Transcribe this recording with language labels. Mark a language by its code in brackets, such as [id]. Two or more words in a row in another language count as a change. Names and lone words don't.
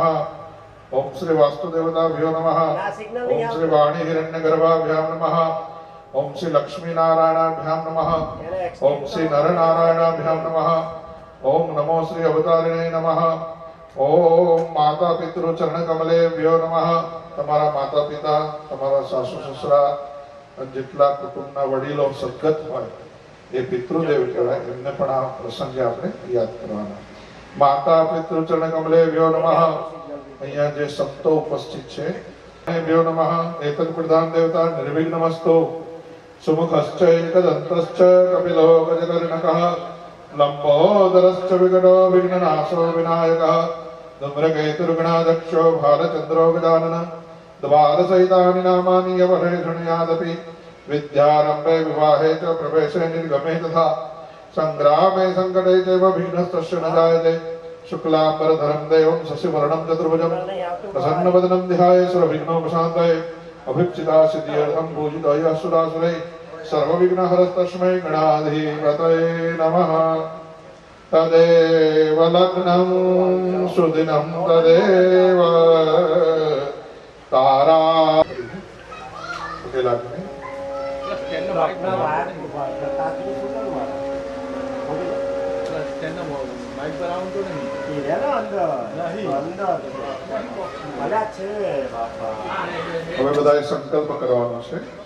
[sa] ओम श्री वास्तुदेवताभ्यो नमः. ओम श्री वाणी हिरण्यगर्भाभ्यां नमः. ओम श्री लक्ष्मी नारायणाभ्यां नमः. ओम श्री नरनारायणाभ्यां नमः. ओम नमो श्री अवतारिणे नमः. ओम माता पितृ चरण कमलेभ्यो नमः. [gu] તમારા માતા પિતા તમારા સાસુ સસરા જેટલા કુટુંબના વડીલો સદગત હોય એ પિતૃદેવ કહેવાય. એમને પણ આ પ્રસંગે આપણે યાદ કરવાના. [sa] માતા પિતૃ ચરણ કમલેભ્યો નમઃ. [gu] અહીંયા જે સંતો ઉપસ્થિત છે [sa] ભ્યો નમઃ. એતદ પ્રધાન દેવતા નિર્વિઘ્નમસ્તુ સુમુખશ્ચ એકદંતશ્ચ કપિલો ગજકર્ણકઃ लंबोदरश्च विकटो विघ्ननाशो विनायकः धूम्रकेतुर्गणाध्यक्षो भालचन्द्रो गजानन द्वारसहितानि नामानि यवहे शृणुयादपि विद्यारम्भे विवाहे च प्रवेशे निर्गमे तथा संग्रामे संकटे चैव विघ्नस्तस्य न जायते शुक्लाम्बरधरं देवं शशिवर्णं चतुर्भुजं प्रसन्नवदनं ध्याये सर्वविघ्नोपशान्तये अभिप्सिता सिद्ध्यर्थं पूजितः सुरासुरैः सर्वविघ्नहरस्तस्मै गणाधिपतये नमः तदेव लग्नं सुदिनं तदेव तारा [gu] હવે બધાએ સંકલ્પ કરવાનો છે